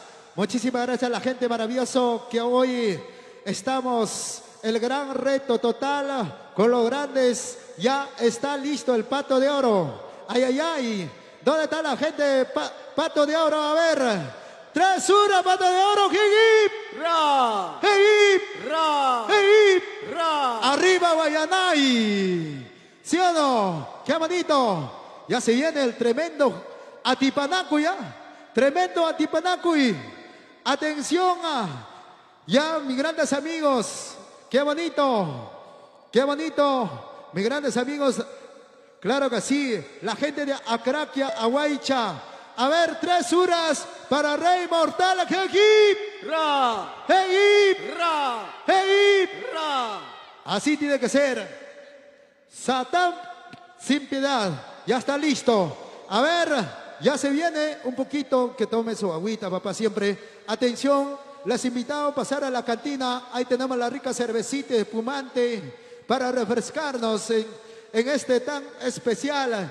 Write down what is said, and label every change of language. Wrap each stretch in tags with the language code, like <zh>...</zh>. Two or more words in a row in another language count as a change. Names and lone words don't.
<es>Muchísimas gracias a la gente maravillosa que hoy estamos el gran reto total con los grandes. Ya está listo el Pato de Oro. Ay, ay, ay. ¿Dónde está la gente de Pato de Oro? A ver. 3-1, Pato de Oro. ¡Hip, Ra, hip! ra, ¡Hip! ra. ¡Arriba Guayanay! ¿Sí o no? ¡Qué bonito! Ya se viene el tremendo Atipanacuy, ¿ya? Tremendo Atipanacuy. Atención ya, mis grandes amigos. ¡Qué bonito! ¡Qué bonito! Mis grandes amigos Claro que sí. La gente de Acraquia, Aguaycha. A ver, 3 horas para Rey Mortal. ¡Hip! Ra, ¡Hip! ra, ¡Hip! ra. Así tiene que ser. Satán sin piedad. Ya está listo. A ver, ya se viene un poquito. Que tome su agüita, papá, siempre. Atención, les invitamos a pasar a la cantina. Ahí tenemos la rica cervecita espumante para refrescarnos en este tan especial.</es>